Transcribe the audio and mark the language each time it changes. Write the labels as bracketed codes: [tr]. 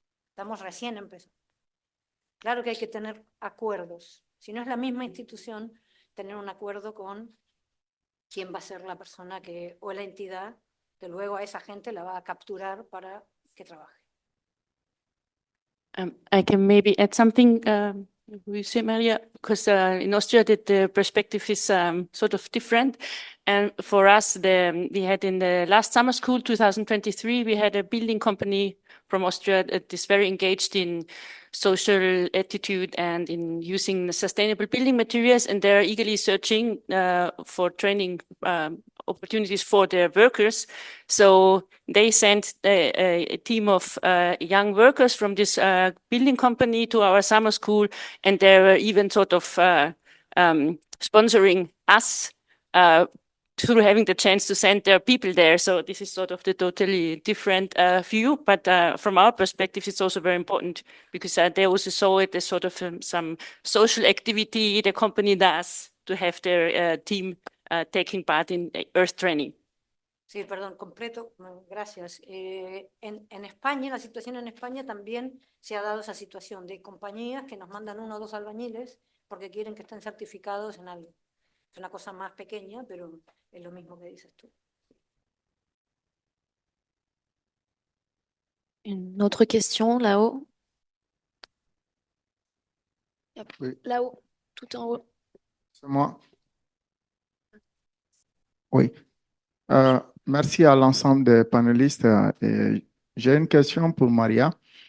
[es] Estamos recién empezando. Claro que hay que tener acuerdos. Si no es la misma institución, tener un acuerdo con quién va a ser la persona o la entidad que luego a esa gente la va a capturar para que trabaje. [en] I can maybe add something, you say, Maria, because in Austria the perspective is sort of different. And for us, we had in the last summer school, 2023, we had a building company from Austria that is very engaged in social attitude and in using sustainable building materials, and they're eagerly searching for training opportunities for their workers. So they sent a team of young workers from this building company to our summer school, and they were even sort of sponsoring us through having the chance to send their people there. So this is sort of the totally different view, but from our perspective, it's also very important because they also saw it as sort of some social activity the company does to have their team taking part in earth training. [es] Sí, perdón, completo, gracias. En España, la situación en España también se ha dado esa situación de compañías que nos mandan 1 o 2 albañiles porque quieren que estén certificados en algo. Es una cosa más pequeña, pero es lo mismo que dices tú. [fr] Une autre question là-haut? Oui. Là-haut, tout en haut. C'est moi. Oui. Merci à l'ensemble des panélistes. J'ai une question pour Maria.